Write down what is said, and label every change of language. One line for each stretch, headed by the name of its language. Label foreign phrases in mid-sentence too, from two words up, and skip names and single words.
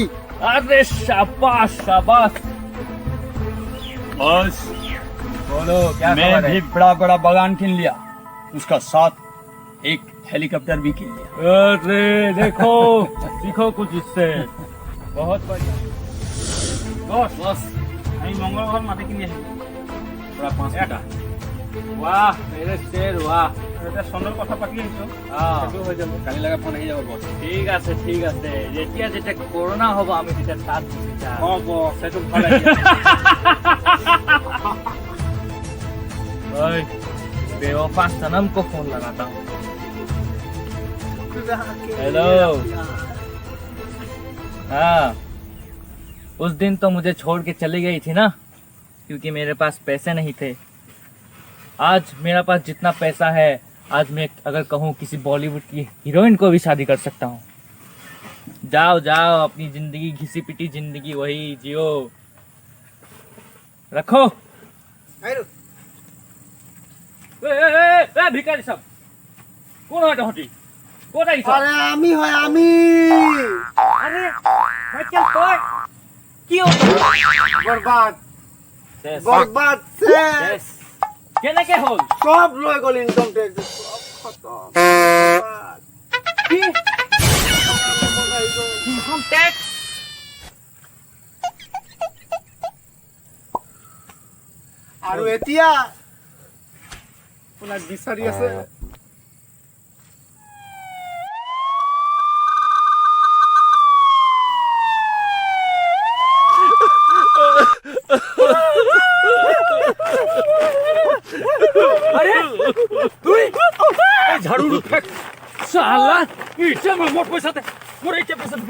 Hindi: अरे शाबाश शाबाश। बस बोलो क्या मैं खबर भी है? बड़ा बड़ा बागान किन लिया, उसका साथ एक हेलीकॉप्टर भी किन लिया। अरे देखो सीखो कुछ इससे। बहुत बढ़िया।
Assamese: বস বস আমি মঙ্গলবার মাটি কিনে আহিলোঁ পুৰা 5 টাকা।
Hindi: वाह मेरे शेर वाह।
Assamese: এতিয়া চন্দৰ কথা পাতি আহিছোঁ, সেইটো হৈ যাব।
Hindi: কালি लगा फोन ही जाओ बॉस।
Assamese: ঠিক আছে ঠিক আছে, যেতিয়া যেতিয়া কৰোণা হ'ব আমি তেতিয়া তাত গুচি যাম। অঁ বছ সেইটো ভাল আইডিয়া।
Hindi: ओए, बेवफा सनम को फोन लगाता हूँ। हेलो। हाँ, उस दिन तो मुझे छोड़ के चली गई थी ना, क्योंकि मेरे पास पैसे नहीं थे। आज मेरा पास जितना पैसा है, आज मैं अगर कहूँ किसी बॉलीवुड की हीरोइन को भी शादी कर सकता हूँ। जाओ जाओ अपनी जिंदगी, घिसी पिटी जिंदगी वही जियो।
Assamese: रखो। ভিকারি সব কোন হয় তহঁতি? ক'ত আহিছ? আরে আমি হয় আমি। আরে মাইকেল তই কি হ'ল? বরবাদ শেষ। বরবাদ শেষ। শেষ। কেনেকে হ'ল? সব লৈ গ'ল
English: income tax.
Assamese: সব খতম। বরবাদ। কি?
English: income tax?
Assamese: আৰু এতিয়া আপোনাক বিচাৰি আছে। আরে তুই এই ঝাড়ু ফেক শালা ইচ্ছা মোর পয়সা দে, মোর ইচ্ছা পয়সা দে।